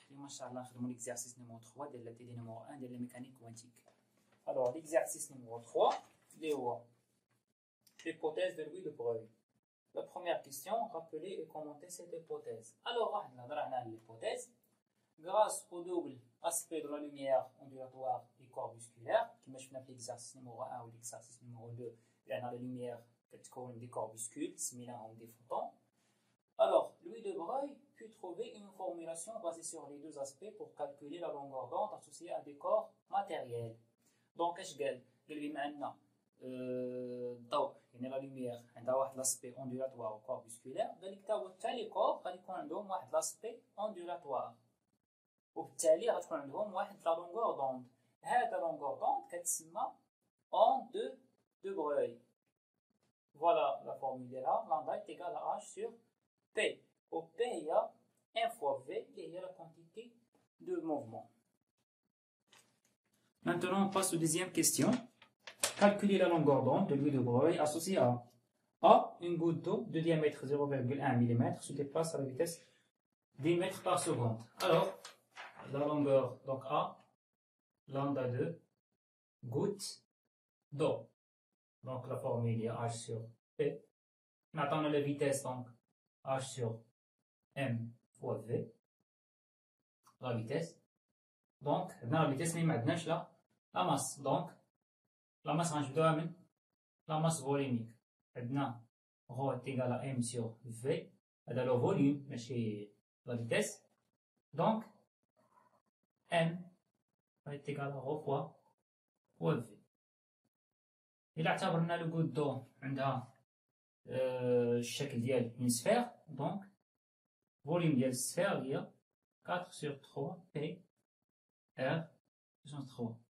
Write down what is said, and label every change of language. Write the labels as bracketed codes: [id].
[ar] اليوم ان شاء الله نخدموا ليكزارسيس نيميرو 3 ديال لا تي دي نيميرو 1 ديال لا ميكانيك كوانتيك. الوغ ليكزارسيس نيميرو 3 اللي هو [fr] l'hypothèse de Louis de Broglie. La première question, rappelez et commentez cette hypothèse. Alors, on va voir l'hypothèse. Grâce au double aspect de la lumière ondulatoire et corpusculaire, qui marche dans l'exercice numéro 1 ou l'exercice numéro 2, il y a la lumière qui est des corpuscules, similaires à des photons. Alors, Louis de Broglie put trouver une formulation basée sur les deux aspects pour calculer la longueur d'onde associée à des corps matériels. Donc, qu'est-ce qu'il dit maintenant? [ar] الضوء يعني لا لوميير عندها واحد لاسبي اوندولاتوار و كوربسكولير، ذلك حتى هو حتى لي كور غادي يكون عندهم واحد لاسبي اوندولاتوار، وبالتالي غتكون عندهم واحد لا لونغور دوند. هذا لونغور دوند كتسمى اون دو بروي. فوالا لا فورمول ديالها، لامدا ايت ايكال ا اش سور بي، و بي هي ان فوا في اللي هي لا كونتيتي دو موفمون. [fr] Maintenant on passe aux deuxième question. Calculer la longueur d'onde de Louis de Broglie associée à A. Une goutte d'eau de diamètre 0,1 mm se déplace à la vitesse 10 mètres par seconde. Alors, la longueur, donc A, lambda de goutte d'eau. Donc la formule est H sur P. Maintenant la vitesse, donc H sur M fois V. La vitesse. Donc, dans la vitesse, mais maintenant, la masse. Donc, la masse [ar] غنجبدوها من [fr] la masse volumique. [ar] عندنا [fr] rho est égal à m sur v. [ar] هذا لو فوليوم ماشي [fr] la vitesse. Donc m est égal à rho fois v. [ar] إلا اعتبرنا لو [fr] goutte d'eau [ar] عندها الشكل ديال [fr] une sphère، donc volume [ar] ديال السفير هي [fr] 4 sur 3 p r puissance 3.